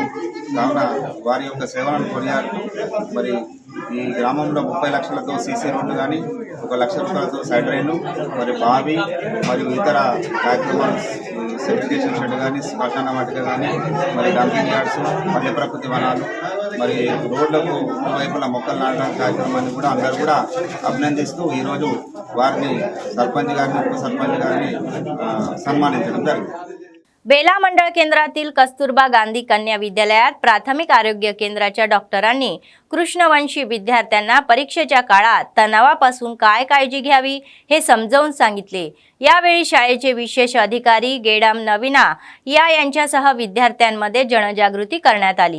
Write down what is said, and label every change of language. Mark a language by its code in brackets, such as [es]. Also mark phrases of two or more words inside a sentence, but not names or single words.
[te] కావున వారి యొక్క సేవలను కొనియాడుతూ మరి ఈ గ్రామంలో 30 లక్షలతో [en] CC roads [te] కానీ 1 లక్ష రూపాయలతో [en] side drains [te] మరి బావి మరియు ఇతర కార్యక్రమాలు [en] segregation shed [te] కానీ శ్మశాన వాటిక కానీ మరి [en] dumping yards [te] పల్లె ప్రకృతి వనాలు మరి రోడ్లకు వైపుల మొక్కలు నాటడం కార్యక్రమాన్ని కూడా అందరూ కూడా అభినందిస్తూ ఈరోజు వారిని సర్పంచ్ గారిని ఉప సర్పంచ్ గారిని సన్మానించడం జరిగింది। [mr] बेला मंडळ केंद्रातील कस्तुरबा गांधी कन्या विद्यालयात प्राथमिक आरोग्य केंद्राच्या डॉक्टरांनी कृष्णवंशी विद्यार्थ्यांना परीक्षेच्या काळात तणावापासून काय काळजी घ्यावी हे समजावून सांगितले। यावेळी शाळेचे विशेष अधिकारी गेडाम नवीना यांच्यासह विद्यार्थ्यांमध्ये जनजागृती करण्यात आली।